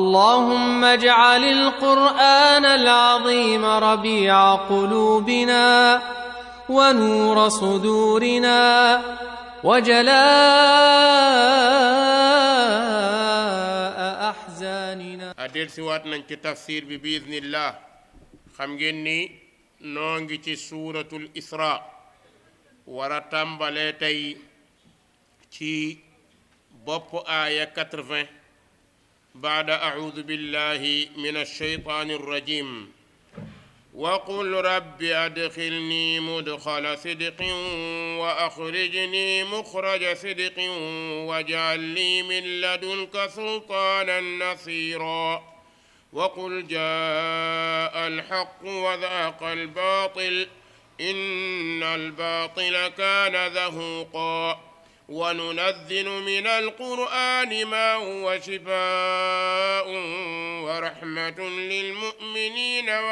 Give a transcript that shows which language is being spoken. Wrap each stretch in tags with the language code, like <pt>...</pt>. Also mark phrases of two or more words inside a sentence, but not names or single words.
<ar>اللهم اجعل القرآن العظيم ربيع قلوبنا ونور صدورنا وجلاء أحزاننا.</ar> <wo>adel si waat nañ ci tafsir bi biiznillah. xam ngeen ni noo ngi ci</wo> <ar>سورة الإسراء</ar> <wo>war a tàmbalee tey ci bopp aaya</wo> <ar>80 بعد أعوذ بالله من الشيطان الرجيم وقل رب أدخلني مدخل صدق وأخرجني مخرج صدق واجعل لي من لدنك سلطانا نصيرا وقل جاء الحق وذاق الباطل إن الباطل كان زهوقا وننزل من القرآن ما هو شفاء ورحمة للمؤمنين</ar>